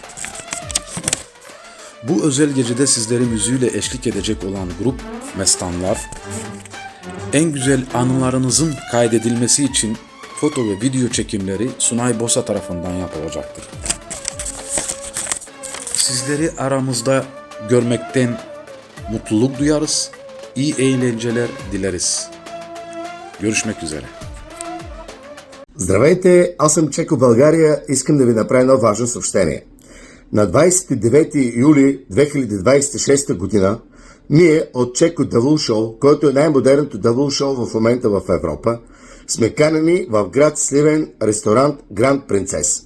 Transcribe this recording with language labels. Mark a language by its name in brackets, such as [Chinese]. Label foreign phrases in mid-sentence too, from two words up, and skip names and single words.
[Turkish] Bu özel gecede sizleri müziğiyle eşlik edecek olan grup Mestanlar, en güzel anılarınızın kaydedilmesi için foto ve video çekimleri Sunay Bosa tarafından yapılacaktır. Sizleri aramızda görmekten mutluluk duyarız, iyi eğlenceler dileriz. Görüşmek üzere. [Bulgarian] Здравейте, аз съм Чеко България. Искам да ви направя едно важно съобщение. На 29 юли 2026 година ние от Чеко Давул Шоу, който е най-модерното давул шоу в момента в Европа, сме канени в град Сливен ресторант Гранд Принцес.